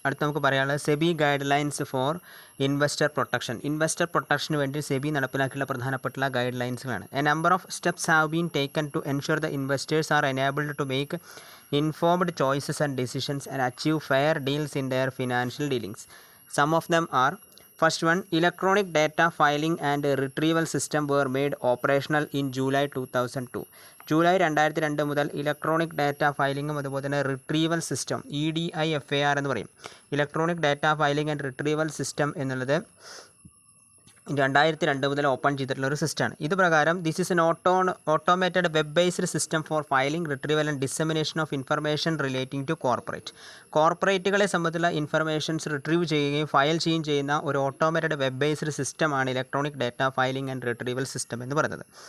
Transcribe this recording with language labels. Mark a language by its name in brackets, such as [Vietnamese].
[Malayalam] അടുത്ത് നമുക്ക് പറയാനുള്ളത് SEBI guide lines four investor protection. Investor പ്രൊട്ടക്ഷന് വേണ്ടി സെബി നടപ്പിലാക്കിയുള്ള പ്രധാനപ്പെട്ട guide ലൈൻസുകളാണ്. [English] A number of steps have been taken to ensure the investors are enabled to make informed choices and decisions and achieve fair deals in their financial dealings. Some of them are: first one, electronic data filing and retrieval system were made operational in July 2002. [Malayalam] July 2002 മുതൽ electronic data ഫയലിങ്ങും അതുപോലെ തന്നെ retrieval system EDIFAR എന്ന് പറയും. Electronic data filing and retrieval system എന്നുള്ളത് 2002 മുതൽ open ചെയ്തിട്ടുള്ള ഒരു സിസ്റ്റമാണ്. ഇത് പ്രകാരം [English] this is an automated web based system for filing, retrieval and dissemination of information relating to [Malayalam] കോർപ്പറേറ്റുകളെ സംബന്ധിച്ചുള്ള ഇൻഫർമേഷൻസ് റിട്രീവ് ചെയ്യുകയും ഫയൽ ചെയ്യുകയും ചെയ്യുന്ന ഒരു ഓട്ടോമേറ്റഡ് വെബ് ബേസ്ഡ് സിസ്റ്റമാണ് electronic data filing and retrieval system എന്ന് പറയുന്നത്.